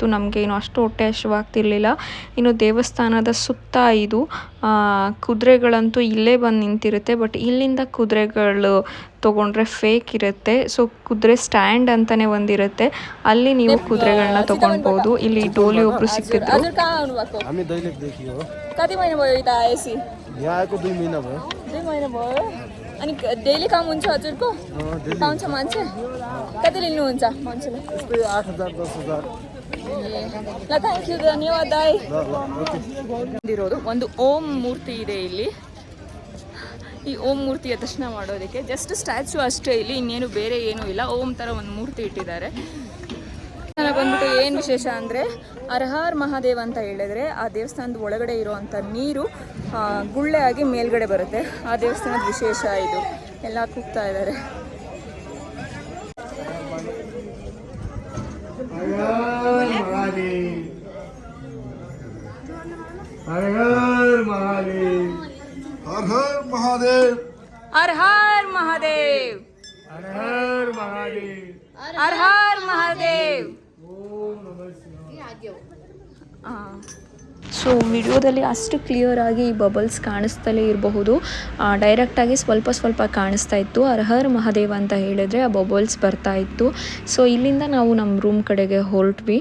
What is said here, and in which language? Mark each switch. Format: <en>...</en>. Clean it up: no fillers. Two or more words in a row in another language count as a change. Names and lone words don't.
<kn>ನಮಗೆ ಏನು ಅಷ್ಟು ಹೊಟ್ಟೆ ಹಸಿವಾಗ್ತಿರ್ಲಿಲ್ಲ. ಇನ್ನು ದೇವಸ್ಥಾನದ ಸುತ್ತ ಇದು ಕುದುರೆಗಳಂತೂ ಇಲ್ಲೇ ಬಂದು ನಿಂತಿರುತ್ತೆ. ಬಟ್ ಇಲ್ಲಿಂದ ಕುದುರೆಗಳು ತೊಗೊಂಡ್ರೆ ಫೇಕ್ ಇರುತ್ತೆ. ಸೊ ಕುದುರೆ ಸ್ಟ್ಯಾಂಡ್ ಅಂತಲೇ ಒಂದಿರುತ್ತೆ, ಅಲ್ಲಿ ನೀವು ಕುದುರೆಗಳನ್ನ ತೊಗೊಳ್ಬೋದು. ಇಲ್ಲಿ ಡೋಲಿ ಒಬ್ಬರು ಸಿಕ್ಕಿದ್ರು.</kn> <ne>अनि डेली काम हुन्छ हजुरको? पाउँछ मान्छे? कति लिनुहुन्छ मान्छेले? 8,000 10,000.</ne> <kn>ल</kn> <en>thank you,</en> <kn>ಧನ್ಯವಾದ. ಒಂದು ಓಂ ಮೂರ್ತಿ ಇದೆ ಇಲ್ಲಿ. ಈ ಓಂ ಮೂರ್ತಿಯ ದರ್ಶನ ಮಾಡೋದಕ್ಕೆ</kn> <en>just statue</en> <kn>ಅಷ್ಟೇ ಇಲ್ಲಿ, ಇನ್ನೇನು ಬೇರೆ ಏನೂ ಇಲ್ಲ. ಓಂ ಥರ ಒಂದು ಮೂರ್ತಿ ಇಟ್ಟಿದ್ದಾರೆ. ಬಂದ್ಬಿಟ್ಟು ಏನು ವಿಶೇಷ ಅಂದರೆ</kn> <hi>हर हर महादेव</hi> <kn>ಅಂತ ಹೇಳಿದ್ರೆ ಆ ದೇವಸ್ಥಾನದ ಒಳಗಡೆ ಇರೋವಂಥ ನೀರು ಗುಳ್ಳೆ ಆಗಿ ಮೇಲ್ಗಡೆ ಬರುತ್ತೆ. ಆ ದೇವಸ್ಥಾನದ ವಿಶೇಷ ಇದು. ಎಲ್ಲ ಕೂಗ್ತಾ ಇದ್ದಾರೆ.</kn> <hi>हर हर महादेव, हर हर महादेव, हर हर महादेव, हर हर महादेव, हर हर महादेव.</hi> <sa>ओम नमः शिवाय.</sa> <kn>ಸೊ ವಿಡಿಯೋದಲ್ಲಿ ಅಷ್ಟು ಕ್ಲಿಯರ್ ಆಗಿ ಈ ಬಬಲ್ಸ್ ಕಾಣಿಸ್ತಲೇ ಇರಬಹುದು. ಡೈರೆಕ್ಟಾಗಿ ಸ್ವಲ್ಪ ಸ್ವಲ್ಪ ಕಾಣಿಸ್ತಾ ಇತ್ತು.</kn> <hi>हर हर महादेव</hi> <kn>ಅಂತ ಹೇಳಿದ್ರೆ ಆ ಬಬಲ್ಸ್ ಬರ್ತಾ ಇತ್ತು. ಸೊ ಇಲ್ಲಿಂದ ನಾವು ನಮ್ಮ ರೂಮ್ ಕಡೆಗೆ ಹೊರಟ್ವಿ.</kn>